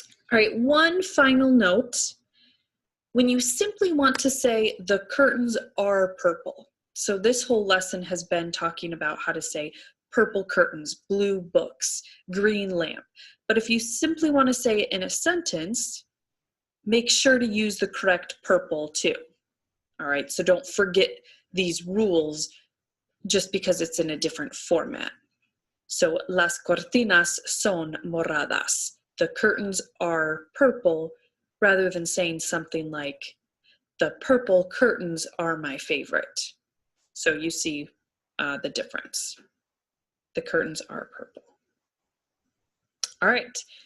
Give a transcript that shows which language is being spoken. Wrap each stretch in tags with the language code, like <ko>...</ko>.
<en>All right, one final note. When you simply want to say the curtains are purple, so this whole lesson has been talking about how to say purple curtains, blue books, green lamp. But if you simply want to say it in a sentence, make sure to use the correct purple too. All right, so don't forget these rules just because it's in a different format.</en> <es>So, las cortinas son moradas.</es> <en>The curtains are purple, rather than saying something like, the purple curtains are my favorite. So you see the difference. The curtains are purple. All right.</en>